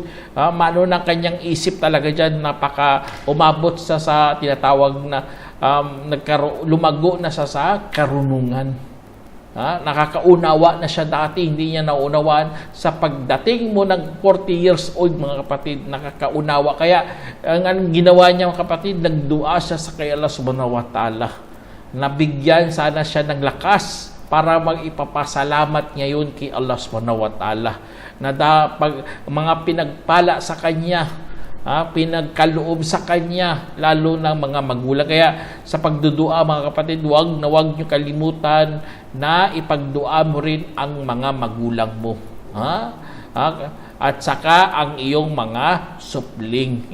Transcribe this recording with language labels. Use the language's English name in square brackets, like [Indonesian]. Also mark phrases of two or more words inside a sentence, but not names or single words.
[Filipino] Mano ng kanyang isip talaga dyan, umabot sa tinatawag na lumago na sa karunungan. Nakakaunawa na siya dati, hindi niya naunawaan. Sa pagdating mo ng 40 [English] years old, [Filipino] mga kapatid, nakakaunawa. Kaya ang ginawa niya, mga kapatid, nagdua siya sa kay Allah [Arabic] سبحانه وتعالى. [Filipino] Nabigyan sana siya ng lakas para mag-ipapasalamat ngayon kay Allah [Arabic] سبحانه وتعالى. [Filipino] Na mga pinagpala sa kanya, pinagkaloob sa kanya, lalo ng mga magulang. Kaya sa pagdudua, mga kapatid, huwag niyo kalimutan na ipagdua mo rin ang mga magulang mo. At saka ang iyong mga supling.